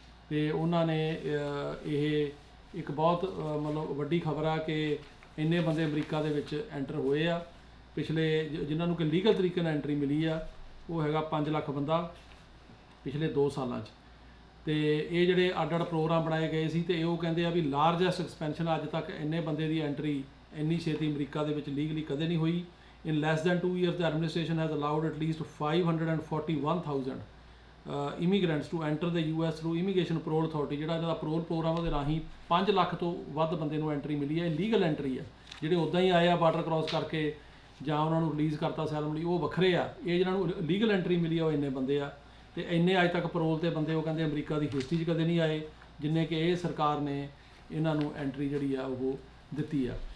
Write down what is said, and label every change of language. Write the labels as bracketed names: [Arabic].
[Punjabi] ਤੇ ਉਹਨਾਂ ਨੇ ਇਹ ਇੱਕ ਬਹੁਤ ਮਤਲਬ ਵੱਡੀ ਖਬਰ ਆ ਕਿ ਇੰਨੇ ਬੰਦੇ ਅਮਰੀਕਾ ਦੇ ਵਿੱਚ ਐਂਟਰ ਹੋਏ ਆ ਪਿਛਲੇ, ਜਿਨ੍ਹਾਂ ਨੂੰ ਕਿ ਲੀਗਲ ਤਰੀਕੇ ਨਾਲ ਐਂਟਰੀ ਮਿਲੀ ਆ ਉਹ ਹੈਗਾ 5 ਲੱਖ ਬੰਦਾ ਪਿਛਲੇ 2 ਸਾਲਾਂ 'ਚ। ਤੇ ਇਹ ਜਿਹੜੇ ਅੱਡ-ਅੱਡ ਪ੍ਰੋਗਰਾਮ ਬਣਾਏ ਗਏ ਸੀ ਤੇ ਉਹ ਕਹਿੰਦੇ ਆ ਵੀ ਲਾਰਜੈਸਟ ਐਕਸਪੈਂਸ਼ਨ ਅੱਜ ਤੱਕ ਇੰਨੇ ਬੰਦੇ ਦੀ ਐਂਟਰੀ ਇੰਨੀ ਛੇਤੀ ਅਮਰੀਕਾ ਦੇ ਵਿੱਚ ਲੀਗਲੀ ਕਦੇ ਨਹੀਂ ਹੋਈ। [English] In less than 2 years, the administration has allowed at least 541,000 immigrants to enter the US through Immigration Parole Authority। [Punjabi] ਜਿਹੜਾ ਇਹਦਾ parole ਪ੍ਰੋਗਰਾਮ ਉਹਦੇ ਰਾਹੀਂ 5 ਲੱਖ ਤੋਂ ਵੱਧ ਬੰਦੇ ਨੂੰ ਐਂਟਰੀ ਮਿਲੀ ਹੈ। ਲੀਗਲ ਐਂਟਰੀ ਆ, ਜਿਹੜੇ ਉੱਦਾਂ ਹੀ ਆਏ ਆ ਬਾਰਡਰ ਕ੍ਰਾਸ ਕਰਕੇ ਜਾਂ ਉਹਨਾਂ ਨੂੰ ਰਿਲੀਜ਼ ਕਰਤਾ ਅਸਾਈਲਮ ਲਈ ਉਹ ਵੱਖਰੇ ਆ। ਇਹ ਜਿਹਨਾਂ ਨੂੰ ਲੀਗਲ ਐਂਟਰੀ ਮਿਲੀ ਆ ਉਹ ਇੰਨੇ ਬੰਦੇ ਆ ਤੇ ਇੰਨੇ ਅੱਜ ਤੱਕ parole ਤੇ ਬੰਦੇ ਉਹ ਕਹਿੰਦੇ ਅਮਰੀਕਾ ਦੀ ਹਿਸਟਰੀ 'ਚ ਕਦੇ ਨਹੀਂ ਆਏ ਜਿੰਨੇ ਕਿ ਇਹ ਸਰਕਾਰ ਨੇ ਇਹਨਾਂ ਨੂੰ ਐਂਟਰੀ ਜਿਹੜੀ ਆ ਉਹ ਦਿੱਤੀ ਆ।